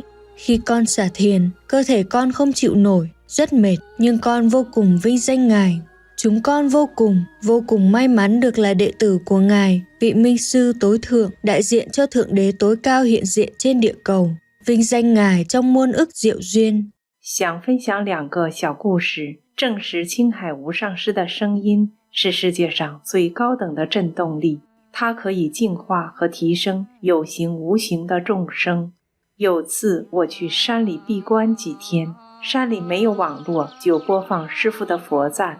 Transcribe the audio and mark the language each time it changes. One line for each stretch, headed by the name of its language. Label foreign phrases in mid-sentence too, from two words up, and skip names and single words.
Vietnamese: Khi con xả thiền, cơ thể con không chịu nổi, rất mệt, nhưng con vô cùng vinh danh Ngài. Chúng con vô cùng may mắn được là đệ tử của Ngài, vị minh sư tối thượng, đại diện cho Thượng Đế tối cao hiện diện trên địa cầu. Vinh danh Ngài trong muôn ức diệu duyên。
Chinese: 想分享2个小故事，证实青海无上师的声音是世界上最高等的振动力，它可以净化和提升有形无形的众生。有次我去山里闭关几天，山里没有网络，就播放师父的佛赞。